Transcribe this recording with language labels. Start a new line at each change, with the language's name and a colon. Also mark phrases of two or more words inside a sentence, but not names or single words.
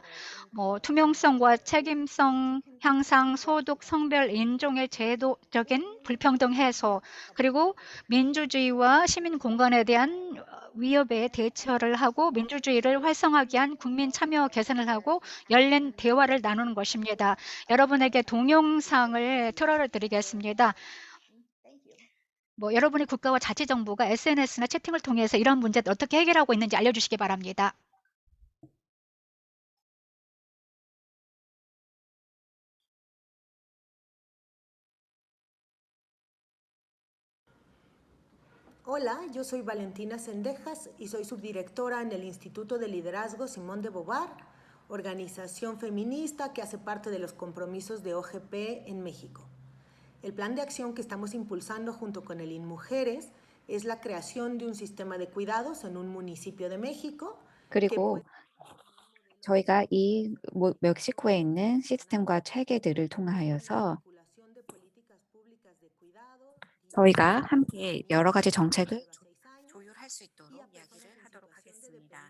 Korean: 투명성과 책임성 향상, 소득, 성별, 인종의 제도적인 불평등 해소, 그리고 민주주의와 시민 공간에 대한 위협에 대처를 하고 민주주의를 활성화하기 위한 국민 참여 개선을 하고 열린 대화를 나누는 것입니다. 여러분에게 동영상을 틀어드리겠습니다. 여러분의 국가와 자치정부가 SNS나 채팅을 통해서 이런 문제를 어떻게 해결하고 있는지 알려주시기 바랍니다.
Spanish: Hola, yo soy Valentina Sendejas y soy subdirectora en el Instituto de Liderazgo Simón de Beauvoir, organización feminista que hace parte de los compromisos de OGP en México. El plan de acción que estamos impulsando junto con el INMujeres es la creación de un sistema de cuidados en un municipio de México.
Korean: 그리고 저희가 이 멕시코에 있는 시스템과 체계들을 통하여서 저희가 함께 여러 가지 정책을 조율할 수 있도록 이야기를 하도록 하겠습니다.